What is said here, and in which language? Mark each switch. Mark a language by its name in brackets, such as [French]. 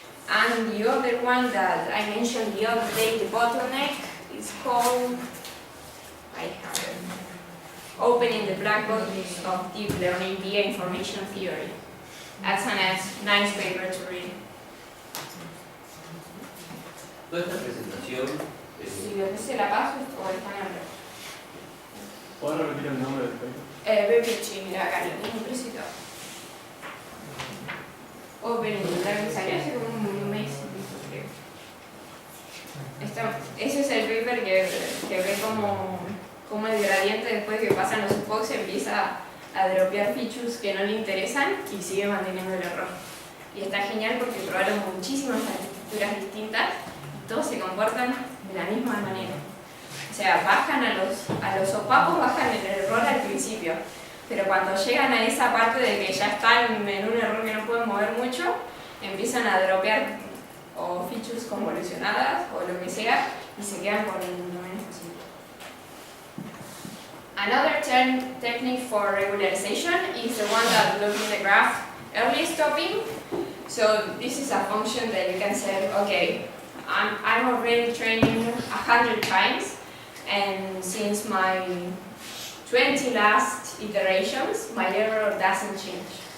[English] And the other one that I mentioned the other day, the bottleneck, is called, I have it, Opening the Black Box of Deep Learning via Information Theory. That's a nice paper to read. [Spanish] Toda esta presentación, Si después se la paso o está en el ¿Puedo repetir el nombre del paper? BPC, mira acá, lo tengo impreso. Opening the Black Box, salió hace como un mes, creo. Ese es el paper que ve como el gradiente después que pasan los epochs empieza a dropear features que no le interesan y sigue manteniendo el error. Y está genial porque probaron muchísimas arquitecturas distintas y todos se comportan de la misma manera. O sea, bajan a los opacos, bajan el error al principio, pero cuando llegan a esa parte de que ya están en un error que no pueden mover mucho, empiezan a dropear o features convolucionadas o lo que sea y se quedan con lo menos posible. [English] Another technique for regularization is the one that looks in the graph early stopping. So this is a function that you can say, okay, I'm already training 100 times, and since my 20 last iterations, my error doesn't change.